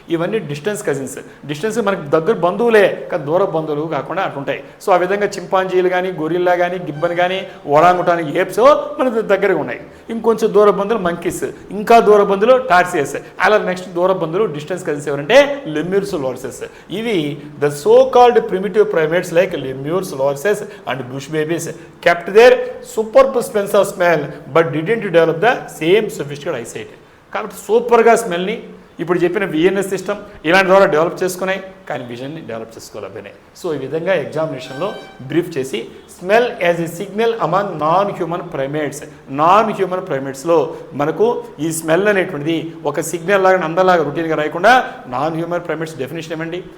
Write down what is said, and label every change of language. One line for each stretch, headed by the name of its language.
Telugu: ఇవన్నీ distance cousins. Distance మనకు దగ్గర బంధువులే కానీ దూర బంధువులు కాకుండా అటు ఉంటాయి. సో ఆ విధంగా చింపాంజీలు కానీ, గొరిల్లా కానీ, గిబ్బన్ కానీ, ఒరాంగుటాని ఏప్స్ మనకు దగ్గరగా ఉన్నాయి. ఇంకొంచెం దూర బంధువులు మంకీస్, ఇంకా దూర బంధువులు టార్సియస్, అలా నెక్స్ట్ దూర బంధువులు డిస్టెన్స్ కజిన్స్ ఎవరంటే లెమ్యూర్స్, లోర్సెస్.
English: ఇవి the so called primitive primates like lemurs, lorises and bush babies kept their superb sense of smell but didn't develop the same sophisticated eyesight.
Telugu: కాబట్టి సూపర్గా స్మెల్ని ఇప్పుడు చెప్పిన విఎన్ఎస్ సిస్టమ్ ఇలాంటి ద్వారా డెవలప్ చేసుకున్నాయి, కానీ విజన్ని డెవలప్ చేసుకోలేకపోయినాయి. సో ఈ విధంగా ఎగ్జామినేషన్లో బ్రీఫ్ చేసి
English: smell as a signal among non human ప్రైమేట్స్లో
Telugu: మనకు ఈ స్మెల్ అనేటువంటిది ఒక సిగ్నల్ లాగా అందరిలాగా రొటీన్గా రాయకుండా నాన్ హ్యూమన్ ప్రైమేట్స్ డెఫినేషన్ ఏమండి.